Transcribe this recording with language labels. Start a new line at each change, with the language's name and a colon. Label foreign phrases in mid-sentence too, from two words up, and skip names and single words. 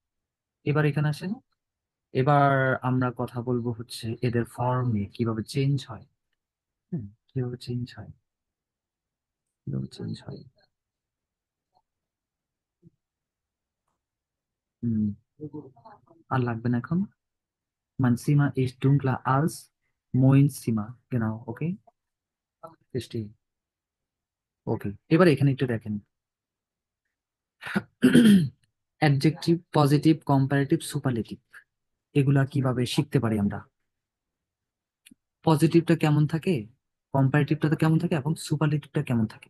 Bangla: এবার এখানে আসেন, এবার আমরা কথা বলবো হচ্ছে এদের ফর্মে কিভাবে চেঞ্জ হয়। কিভাবে চেঞ্জ হয়, কিভাবে চেঞ্জ হয়। হুম, আর লাগবে না এখন।
German: Mein Zimmer ist dunkler als mein Zimmer. Genau, okay? Verstehe.
Bangla: ওকে, এবার এখানে একটু দেখেন। অ্যাডজেক্টিভ, পজিটিভ, কম্পারেটিভ, সুপারলেটিভ, এগুলা কিভাবে শিখতে পারি আমরা। পজিটিভটা কেমন থাকে, কম্পারেটিভটা তো কেমন থাকে, এবং সুপারলেটিভটা কেমন থাকে।